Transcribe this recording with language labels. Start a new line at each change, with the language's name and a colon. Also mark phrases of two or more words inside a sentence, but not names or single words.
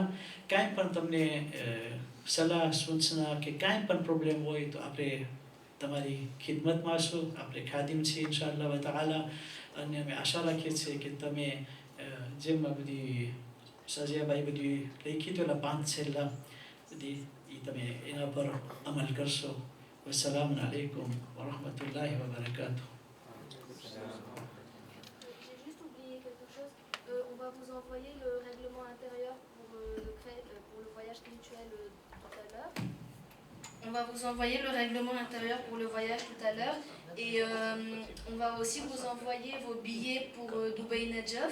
Gujarati: કાંઈ પણ તમને સલાહ સૂચના કે કાંઈ પણ પ્રોબ્લેમ હોય તો આપણે તમારી ખિદમતમાં હશું, આપણે ખાદિમ છીએ ઇન્શાલ્લાહ તાઆલા. અને અમે આશા રાખીએ છીએ કે તમે જેમ બધી સજિયાભાઈ બધી લખી તો એલા 5 છેલ્લા બધી એ તમે એના પર અમલ કરશો.
Arabic: والسلام عليكم ورحمة الله وبركاته.
French: J'ai juste oublié quelque chose. On va vous envoyer le règlement intérieur pour le voyage spirituel tout à l'heure. On va vous envoyer le règlement intérieur pour le voyage tout à l'heure. Et on va aussi vous envoyer vos billets pour Dubaï Najaf.